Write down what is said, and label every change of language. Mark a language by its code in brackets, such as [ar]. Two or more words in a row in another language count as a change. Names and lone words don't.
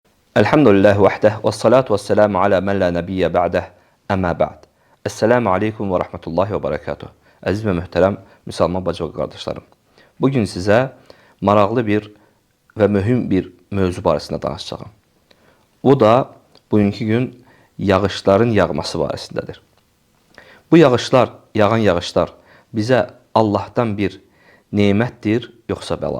[ar] الحمد لله وحده والصلاة والسلام على من لا نبي بعده أما بعد. السلام عليكم ورحمة الله وبركاته. [az] Əziz və möhtərəm müsəlman bacı və qardaşlarım. Bugün sizə maraqlı bir və mühüm bir mövzu barəsində danışacağım. O da bugünkü gün yağışların yağması barəsindədir. Bu yağışlar, yağan yağışlar bizə Allahdan bir nemətdir, yoxsa bəla?